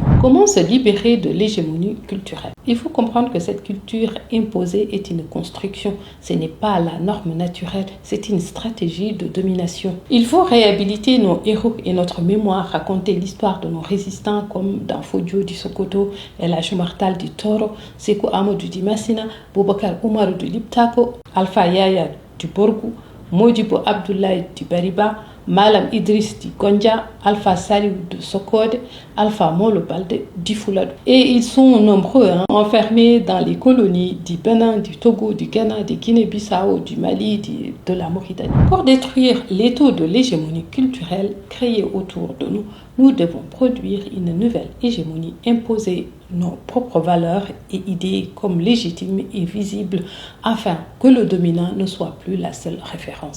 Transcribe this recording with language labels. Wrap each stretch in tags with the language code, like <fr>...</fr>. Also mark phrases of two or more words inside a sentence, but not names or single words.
<fr>Comment se libérer de l'hégémonie culturelle? Il faut comprendre que cette culture imposée est une construction. Ce n'est pas la norme naturelle, c'est une stratégie de domination. Il faut réhabiliter nos héros et notre mémoire, raconter l'histoire de nos résistants comme dans Fodio du Sokoto, El Hadj Oumar Tall du Toro, Sékou Amadou du Massina, Boubacar Oumarou du Liptako, Alpha Yaya du Borgou, Modibo Abdoulaye du Bariba, Malam Idriss du Gondia, Alpha Saliou de Sokode, Alpha Molo Balde du Foulad. Et ils sont nombreux, enfermés dans les colonies du Bénin, du Togo, du Ghana, du Guinée-Bissau, du Mali, de la Mauritanie. Pour détruire l'étau de l'hégémonie culturelle créée autour de nous, nous devons produire une nouvelle hégémonie, imposer nos propres valeurs et idées comme légitimes et visibles afin que le dominant ne soit plus la seule référence.</fr>